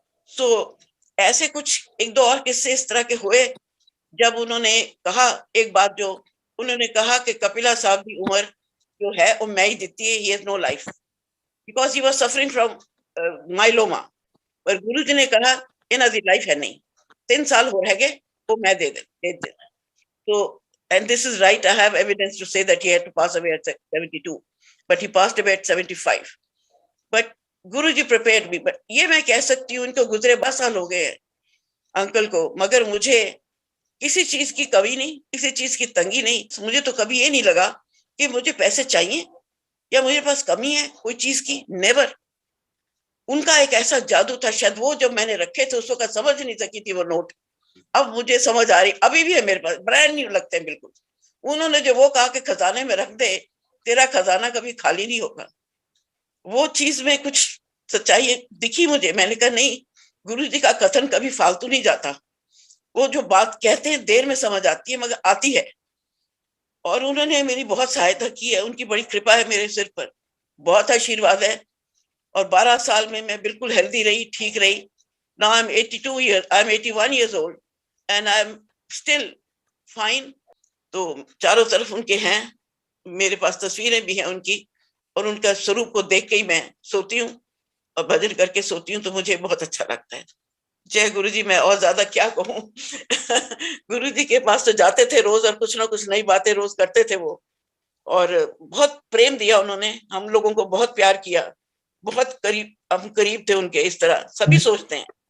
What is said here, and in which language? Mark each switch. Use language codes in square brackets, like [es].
[hi] तो ऐसे कुछ एक दो और किस्से इस तरह के हुए, जब उन्होंने कहा एक बात, जो उन्होंने कहा कि कपिला साहब की उम्र जो है वो मैं ही देती है, [en] He has no life because he was suffering from myeloma. [hi] पर गुरु जी ने कहा इन्हां दी लाइफ है नहीं, 3 साल हो रह गए, वो मैं दे दे। [en] तो and this is right, I have evidence to say that he had to pass away at 72, but he passed away at 75. But Guruji prepared me. [hi] But ये मैं कह सकती हूँ, इनको गुजरे 12 साल हो गए हैं अंकल को, मगर मुझे किसी चीज की कमी नहीं, किसी चीज की तंगी नहीं। मुझे तो कभी ये नहीं लगा कि मुझे पैसे चाहिए या मुझे पास कमी है कोई चीज की, नेवर। उनका एक ऐसा जादू था, शायद वो जब मैंने रखे थे उस वक्त समझ नहीं सकी थी वो नोट, अब मुझे समझ आ रही, अभी भी है मेरे पास, ब्रांड न्यू लगते हैं बिल्कुल। उन्होंने जो वो कहा कि खजाने में रख दे, तेरा खजाना कभी खाली नहीं होगा, वो चीज में कुछ सच्चाई दिखी मुझे। मैंने कहा नहीं, गुरु जी का कथन कभी फालतू नहीं जाता, वो जो बात कहते हैं देर में समझ आती है मगर आती है। और उन्होंने मेरी बहुत सहायता की है, उनकी बड़ी कृपा है मेरे सिर पर, बहुत आशीर्वाद है। और 12 साल में मैं बिल्कुल हेल्दी रही, ठीक रही। [en] Now I'm 82 years, I'm 81 years old and I'm still fine. [hi] तो चारों तरफ उनके हैं, मेरे पास तस्वीरें भी हैं उनकी, और उनका स्वरूप को देख के ही मैं सोती हूँ और भजन करके सोती हूँ, तो मुझे बहुत अच्छा लगता है। जय गुरु जी, मैं और ज्यादा क्या कहूँ। गुरु जी के पास तो जाते थे रोज, और कुछ ना कुछ नई बातें रोज करते थे वो, और बहुत प्रेम दिया उन्होंने, हम लोगों को बहुत प्यार किया, बहुत करीब, हम करीब थे उनके, इस तरह सभी सोचते हैं।